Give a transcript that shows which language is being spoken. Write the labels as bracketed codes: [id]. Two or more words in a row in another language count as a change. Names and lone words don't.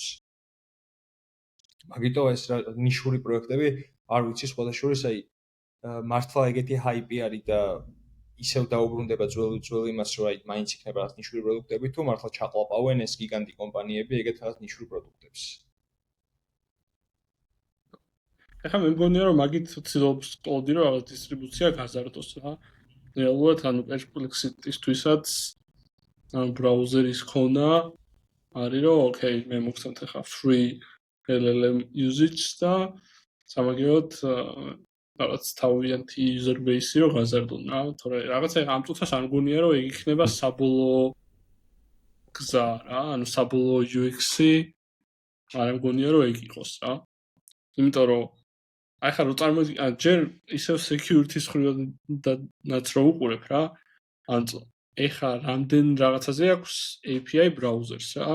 [ka] მაგიტო ეს ნიშური პროექტები არ ვიცი სხვა შორის აი მართლა ეგეთი hype არის და ისევ დაუბრუნდება ძველი იმას რომ აი მაინც იქნება რაღაც ნიშური პროდუქტები თუ მართლა ჩაყლაპავენ ეს გიგანტი კომპანიები ეგეთ რაღაც ნიშურ პროდუქტებს. ეხლა მე მგონია რომ მაგით ცდილობს Claude რომ რაღაც დისტრიბუცია გაზარდოს რა. რეალურად ანუ perplexity-ისთვისაც ანუ ბრაუზერის ქონა არის რომ okay მე მოგცემთ ახლა [en] free LLM usage [ka] და სამაგიეროდ რაღაც თავიანთი [en] user base- [ka] ი რომ გაზარდონ რა, თორე რაღაცა ამ წუთას არ მგონია რომ ეგ იქნება საბოლოო გზა რა, ანუ საბოლოო UX-ი არ მგონია რომ ეგ იყოს რა. იმიტომ რომ აი ხა რო წარმოვიდგინე ჯერ ისევ security-ის ხრიდანაც რო უყურებ რა, ან ეხა რამდენ რაღაცაზე აქვს [en] API browsers [ka] რა.